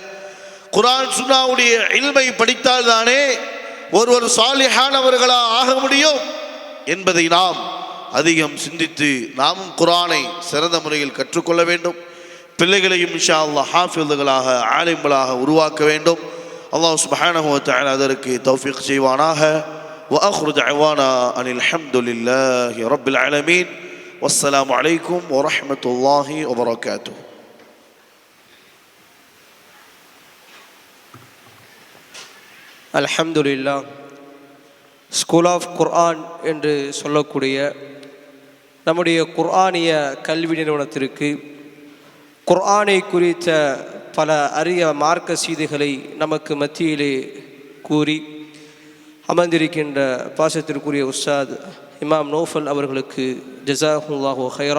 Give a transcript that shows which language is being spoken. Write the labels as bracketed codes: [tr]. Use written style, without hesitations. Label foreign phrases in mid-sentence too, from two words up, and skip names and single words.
[ta] குர்ஆன் சுன்னாவுடைய இல்மை படித்தால் தானே ஒருவர் சாலிஹானவர்களாக ஆக முடியும் என்பதை நாம் அதிகம் சிந்தித்து நாமும் குர்ஆனை சிறந்த முறையில் கற்றுக்கொள்ள வேண்டும். பிள்ளைகளையும் [ar] إن شاء الله [ta] ஹாஃபிதுகளாக ஆலிம்களாக உருவாக்க வேண்டும். [ar] الله سبحانه وتعالى [ta] அதற்கு தௌஃபீக் செய்வானாக. [ar] وآخر دعوانا أن الحمد لله رب العالمين والسلام عليكم ورحمة الله وبركاته. அல்ஹம்துலில்லாஹ். [ta] ஸ்கூல் ஆஃப் குர்ஆன் என்று சொல்லக்கூடிய நம்முடைய குர்ஆனிய கல்வி நிறுவனத்திற்கு குர்ஆனை குறித்த பல அரிய மார்க்க செய்திகளை நமக்கு மத்தியிலே கூறி அமர்ந்திருக்கின்ற பாசத்திற்குரிய உஸ்தாத் இமாம் நௌஃபல் அவர்களுக்கு [ar] جزاه الله خيرا.